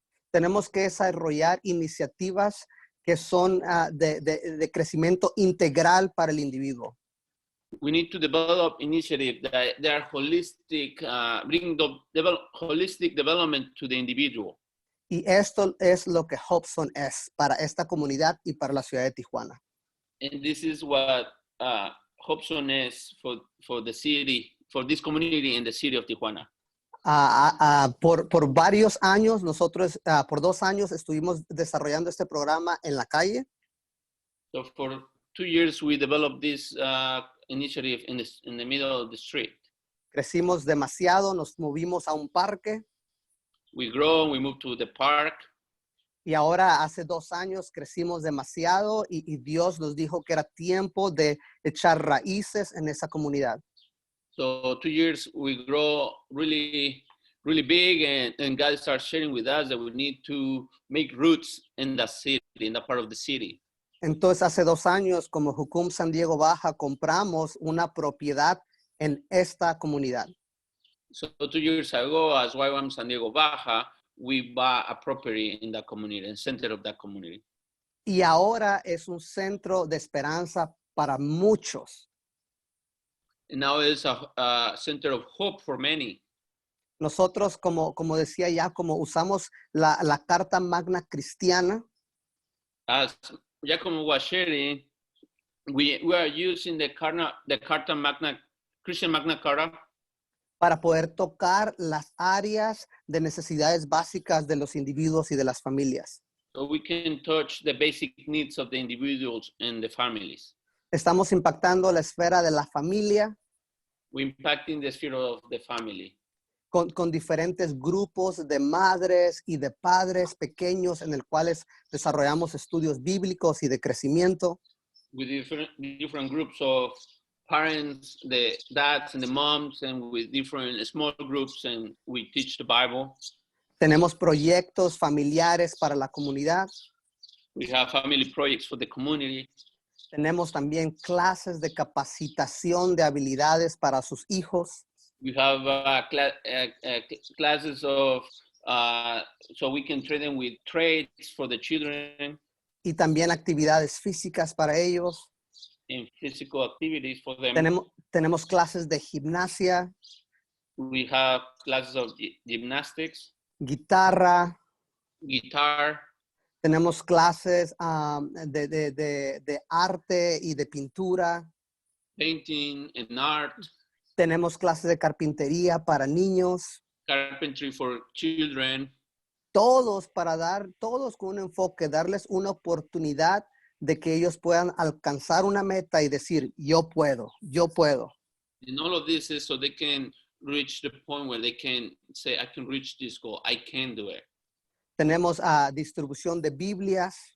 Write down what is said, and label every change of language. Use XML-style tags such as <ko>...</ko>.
<es>tenemos que desarrollar iniciativas que son de crecimiento integral para el individuo.</es> <en>we need to develop initiatives that they are holistic, bring holistic development to the individual.</en> <es>Y esto es lo que Hobson es para esta comunidad y para la ciudad de Tijuana.</es> <en>And this is what Hobson is for the city, for this community in the city of Tijuana.</en> <es>Por varios años, nosotros por 2 años estuvimos desarrollando este programa en la calle.</es> <en>So for 2 years, we developed this initiative in the middle of the street.</en> <es>Crecimos demasiado, nos movimos a un parque</es> <en>We grow, we move to the park.</en> <es>y ahora hace 2 años crecimos demasiado y Dios nos dijo que era tiempo de echar raíces en esa comunidad.</es> <en>So 2 years, we grow really, really big, and God starts sharing with us that we need to make roots in the city, in that part of the city.</en> <es>Entonces hace 2 años, como Jucum San Diego Baja, compramos una propiedad en esta comunidad.</es> <en>So 2 years ago, as YWAM San Diego Baja, we bought a property in that community, in the center of that community.</en> <es>Y ahora es un centro de esperanza para muchos.</es> <en>And now it's a center of hope for many.</en> <es>Nosotros, como decía ya, como usamos la Carta Magna Cristiana,</es> <en>As Giacomo was sharing, we are using the Carta Magna, Christian Magna Carta,</en> <es>para poder tocar las áreas de necesidades básicas de los individuos y de las familias.</es> <en>so we can touch the basic needs of the individuals and the families.</en> <es>Estamos impactando la esfera de la familia,</es> <en>We're impacting the sphere of the family.</en> <es>con diferentes grupos de madres y de padres pequeños en el cuales desarrollamos estudios bíblicos y de crecimiento.</es> <en>with different groups of parents, the dads and the moms, and with different small groups, and we teach the Bible.</en> <es>Tenemos proyectos familiares para la comunidad.</es> <en>We have family projects for the community.</en> <es>Tenemos también clases de capacitación de habilidades para sus hijos.</es> <en>We have classes of so we can train them with trades for the children</en> <es>Y también actividades físicas para ellos.</es> <en>and physical activities for them.</en> <es>Tenemos clases de gimnasia,</es> <en>We have classes of gymnastics,</en> <es>guitarra.</es> <en>guitar.</en> <es>Tenemos clases de arte y de pintura.</es> <en>Painting and art,</en> <es>Tenemos clases de carpintería para niños.</es> <en>carpentry for children,</en> <es>Todos con un enfoque, darles una oportunidad de que ellos puedan alcanzar una meta y decir, yo puedo, yo puedo.</es> <en>and all of this is so they can reach the point where they can say, I can reach this goal, I can do it.</en> <es>Tenemos distribución de Biblias.</es>